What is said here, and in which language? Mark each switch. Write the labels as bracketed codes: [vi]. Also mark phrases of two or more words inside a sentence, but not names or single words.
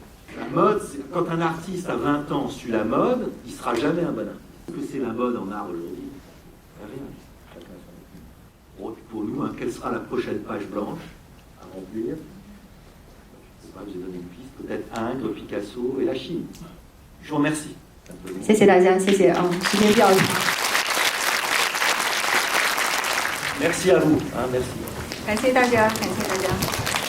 [fr] La mode, c'est quand un artiste à 20 ans suit la mode, il sera jamais un bon artiste. Qu'est-ce que c'est la mode en art aujourd'hui? Rien. Chacun son opinion. vous, hein, quelle sera la prochaine page blanche à remplir? Je ne sais pas, vous ai donné une piste, peut-être Ingres, Picasso et la Chine. Je vous remercie. [zh] 谢谢大家，谢谢啊，时间比较长， [fr] Merci à vous. Hein, merci. [zh] 感谢大家，感谢大家。